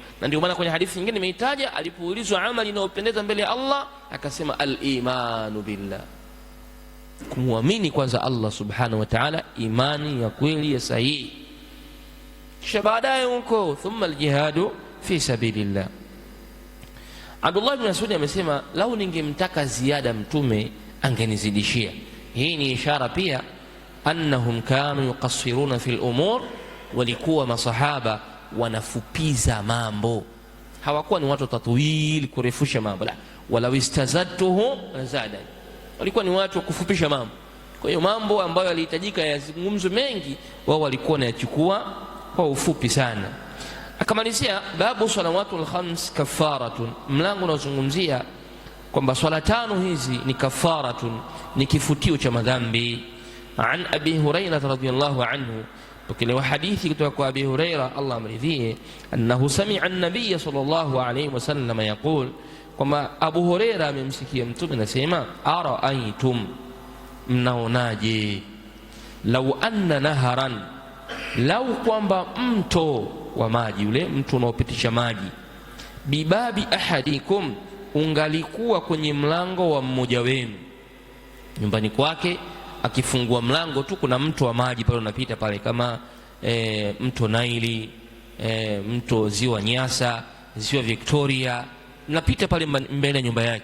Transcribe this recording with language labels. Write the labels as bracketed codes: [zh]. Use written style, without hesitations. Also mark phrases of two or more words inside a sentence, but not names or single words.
[sw] Na ndio maana kwenye hadithi nyingine nimeitaja, alipoulizwa amali inayopendeza mbele ya Allah akasema [ar] الإيمان بالله, [sw] kumwamini kwanza Allah [ar] سبحانه وتعالى, [sw] imani ya kweli ya sahihi, kisha baadaye huko [ar] ثم الجهاد في سبيل الله. [sw] Abdullah ibn Mas'ud amesema lau ningemtaka ziada mtume angenizidishia. Hii ni ishara pia [ar] أنهم كانوا يقصرون في الأمور, [sw] walikuwa masahaba wanafupiza mambo, hawakuwa ni watu tatwili kurefusha mambo, [ar] لا ولا استزدته زاد, [sw] walikuwa ni watu wa kufupisha mambo. Kwa hiyo mambo ambayo yalihitajika yazungumzwe mengi, wao walikuwa wanayachukua kwa ufupi sana. Akamalizia [ar] باب الصلوات الخمس كفارة, [sw] mlango unaozungumzia kwamba swala tano hizi ni kafaratun, ni kifutio cha madhambi. [ar] عن أبي هريرة رضي الله عنه, [sw] tukile hadithi kutoka kwa Abi Hurairah Allah amridhie, [ar] أنه سمع النبي صلى الله عليه وسلم يقول, [sw] kwamba Abu Hurairah amemsikia mtume anasema, araaitum, mnaonaje, [ar] لو أن نهرا, [sw] lau kwamba mto wa maji, ule mtu unaopitisha maji, [ar] بباب أحدكم, [sw] ungalikuwa kwenye mlango wa mmoja wenu nyumbani kwake, akifungua mlango tu kuna mto wa maji pale unapita pale, kama mto Naili, mto ziwa Nyasa, ziwa Victoria, unapita pale mbele ya nyumba yake.